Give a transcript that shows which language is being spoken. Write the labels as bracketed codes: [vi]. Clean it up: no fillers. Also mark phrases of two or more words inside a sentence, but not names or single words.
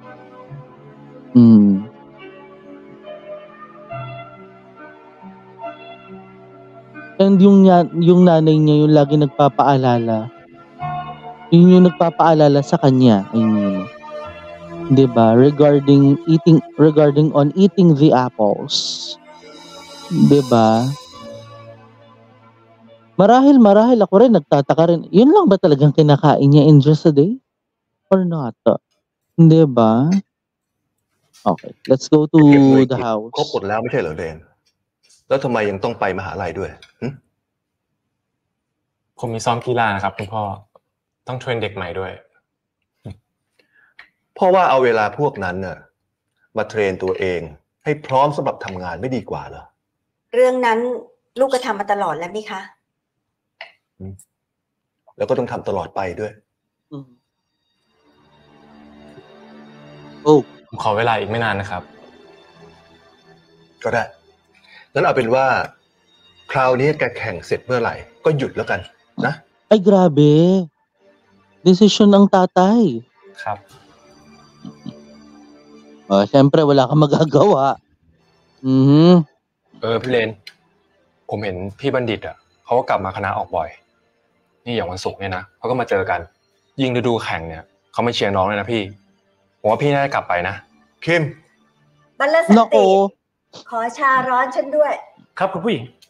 [tl] And yung nanay niya yung lagi nagpapaalala. Yun yung nagpapaalala sa kanya, [en] I mean. [tl] 'Di ba? [en] Regarding on eating the apples. [tl] 'Di ba? Marahil ako rin nagtataka rin. Yun lang ba talagang kinakain niya [en] in just a day? Or not? [tl] 'Di ba? [en] Okay, let's go to the house. [th] ครบหมดแล้วไม่ใช่เหรอเรนแล้วทำไมยังต้องไปมหาลัยด้วย ผมมีซ้อมกีฬานะครับคุณพ่อต้องเทรนเด็กใหม่ด้วย เพราะว่าเอาเวลาพวกนั้นน่ะมาเทรนตัวเองให้พร้อมสำหรับทำงานไม่ดีกว่าเหรอ เรื่องนั้นลูกก็ทำมาตลอดแล้วนี่คะ แล้วก็ต้องทำตลอดไปด้วย ผมขอเวลาอีกไม่นานนะครับ ก็ได้งั้นเอาเป็นว่าคราวนี้แกแข่งเสร็จเมื่อไหร่ก็หยุดแล้วกันนะ [tl] Ay grabe. Desisyon ng tatay. [th] ครับ [tl] Siyempre wala kang magagawa. [th] พี่เลนผมเห็นพี่บัณฑิตอ่ะเขาก็กลับมาคณะออกบ่อย นี่อย่างวันศุกร์เนี่ยนะเขาก็มาเจอกัน ยิ่งฤดูแข่งเนี่ยเขาไม่เชียร์น้องเลยนะพี่ ผมว่าพี่น่าจะกลับไปนะ คิม บัลลสัน [tl] Nako. [th] ติ ขอชาร้อนฉันด้วย ครับคุณผู้หญิง